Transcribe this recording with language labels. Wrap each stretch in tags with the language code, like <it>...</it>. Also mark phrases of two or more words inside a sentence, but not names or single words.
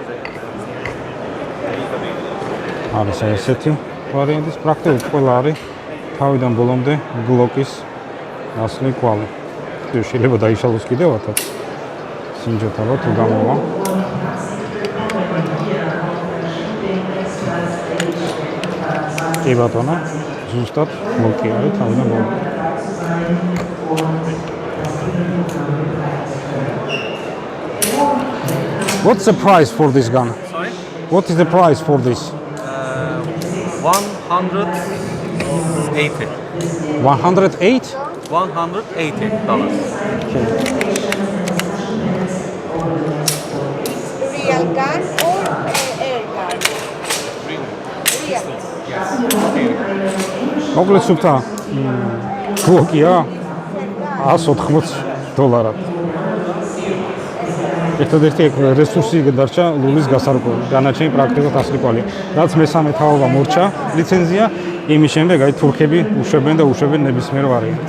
<ka>არის ესეთი ვარიანტის პრაქტიკულად ყველა არის თავიდან ბოლომდე გლოკის ასლი კვალი. შეიძლება დაიშალოს კიდევათაც სინჯოთა რო თუ გამოვა. კი ბატონო, ზუსტად გლოკი არის თავიდან ბოლომდე.</ka> <en>What's the price for this gun? Sorry? What is the price for this? 180. 108? $180. Real gun or air gun? Real.</en> <ka>მოკლედ სუფთა გლოკია $180. ერთადერთი რესურსი დარჩა ლულის გასარკვევი. დანარჩენი პრაქტიკულად ასლი კვალია. რაც მესამე თაობა მორჩა ლიცენზია, იმის შემდეგ აი თურქები უშვებენ და უშვებენ ნებისმიერ ვარიანტს.</ka>